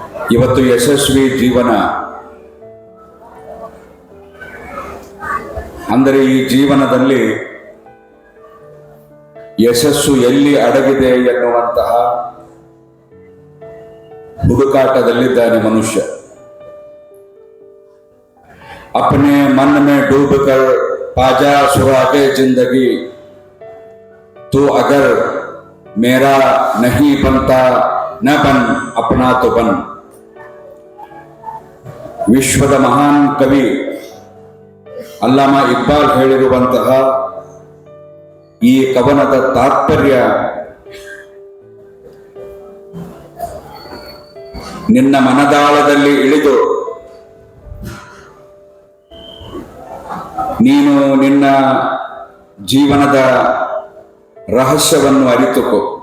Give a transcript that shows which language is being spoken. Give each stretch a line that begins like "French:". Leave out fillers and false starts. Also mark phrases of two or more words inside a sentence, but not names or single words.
Kannada: ಇವತ್ತು ಯಶಸ್ವಿ ಜೀವನ ಅಂದರೆ ಈ ಜೀವನದಲ್ಲಿ ಯಶಸ್ಸು ಎಲ್ಲಿ ಅಡಗಿದೆ ಎನ್ನುವಂತಹ ಹುಡುಕಾಟದಲ್ಲಿದ್ದಾನೆ ಮನುಷ್ಯ.
Urdu: اپنے من میں ڈوب کر پاجا سراغے زندگی، تو اگر میرا نہیں بنتا نہ بن اپنا تو بن.
Kannada: ವಿಶ್ವದ ಮಹಾನ್ ಕವಿ ಅಲ್ಲಾಮ ಇಕ್ಬಾಲ್ ಹೇಳಿರುವಂತಹ ಈ ಕವನದ ತಾತ್ಪರ್ಯ, ನಿನ್ನ ಮನದಾಳದಲ್ಲಿ ಇಳಿದು ನೀನು ನಿನ್ನ ಜೀವನದ ರಹಸ್ಯವನ್ನು ಅರಿತುಕೋ.